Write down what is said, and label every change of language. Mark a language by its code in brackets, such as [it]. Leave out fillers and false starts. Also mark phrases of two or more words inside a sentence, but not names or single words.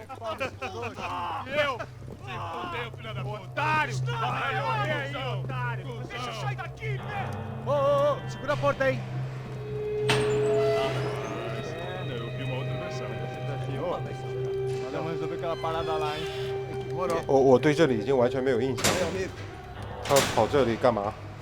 [pt] Eu? Se fodeu, filha da puta! Otário! Vai aí, otário! Deixa eu sair daqui, né? Ô, segura a porta aí. Eu vi uma outra versão. Vamos resolver aquela parada lá, hein? [zh] 我对这里已经完全没有印象了。他跑这里干嘛？